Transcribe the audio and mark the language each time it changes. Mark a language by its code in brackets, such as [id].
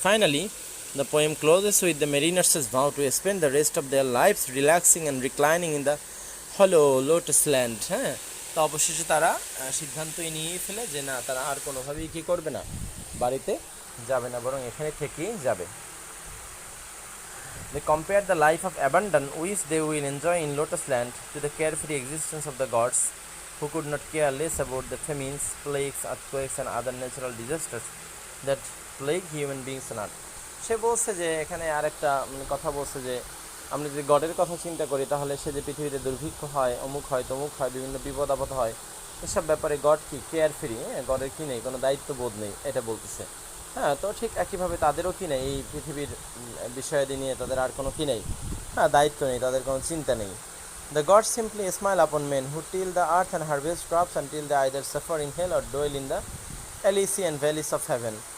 [en] Finally the poem closes with the mariners' vow to spend the rest of their lives relaxing and reclining in the hollow lotus land. [bn] তো অবশেষে তারা সিদ্ধান্তই নিয়ে ফেলে যে না, তারা আর কোনোভাবেই কি করবে না, বাড়িতে যাবে না, বরং এখানে থেকেই যাবে। [en] They compare the life of abundance which they will enjoy in Lotus land to the carefree existence of the gods, who could not care less about the famines, plagues, earthquakes, and other natural disasters that plague human beings on earth. [bn] সে বলছে যে এখানে আরেকটা কথা বলছে যে আমরা যদি গডের কথা চিন্তা করি তাহলে সে যে পৃথিবীতে দুর্ভিক্ষ হয়, অমুক হয়, তমুক হয়, বিভিন্ন বিপদ আপদ হয়, এসব ব্যাপারে গড কি কেয়ার ফ্রি, গডের কি নেই, কোনো দায়িত্ববোধ নেই, এটা বলতেছে। হ্যাঁ, তো ঠিক একইভাবে তাদেরও কি নেই, এই পৃথিবীর বিষয়াদি নিয়ে তাদের আর কোনো কি নেই, হ্যাঁ, দায়িত্ব নেই, তাদের কোনো চিন্তা নেই। [en] The gods simply smile upon men who till the earth and harvest crops until they either suffer in hell or dwell in the Elysian valleys of heaven.